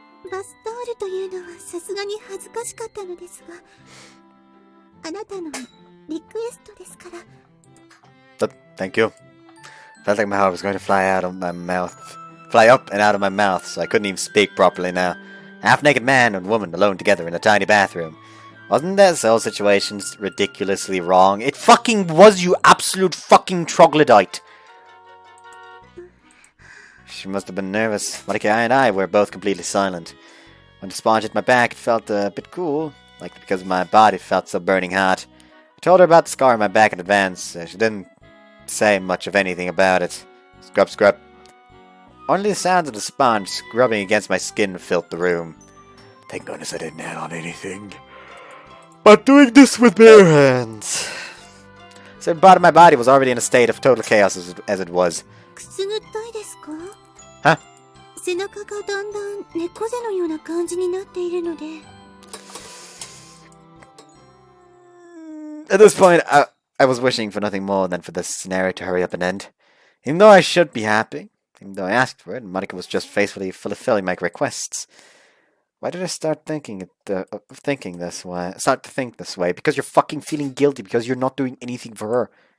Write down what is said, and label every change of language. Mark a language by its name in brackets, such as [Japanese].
[Japanese] バスタオルというのはさすがに恥ずかしかったのですが、あなたのリクエストですから。 [English] Thank you. Felt like my heart was going to fly out of my mouth. Fly up and out of my mouth, so I couldn't even speak properly now. A half-naked man and woman alone together in a tiny bathroom. Wasn't that whole situation ridiculously wrong? It fucking was, you absolute fucking troglodyte! She must have been nervous. Marika and I were both completely silent. When the sponge hit my back, it felt a bit cool, like because my body felt so burning hot. I told her about the scar on my back in advance. She didn't say much of anything about it. Scrub, scrub. Only the sounds of the sponge scrubbing against my skin filled the room. Thank goodness I didn't hand on anything. But doing this with bare hands. So the part of my body was already in a state of total chaos as it was. [Japanese] くすぐったいですか？ [English] Huh? [Japanese] 背中がだんだん猫背のような感じになっているので。 [English] At this point, I was wishing for nothing more than for this scenario to hurry up and end. Even though I should be happy, even though I asked for it, and Marika was just faithfully fulfilling my requests. Why did I start thinking this way? Start to think this way? Because you're fucking feeling guilty because you're not doing anything for her.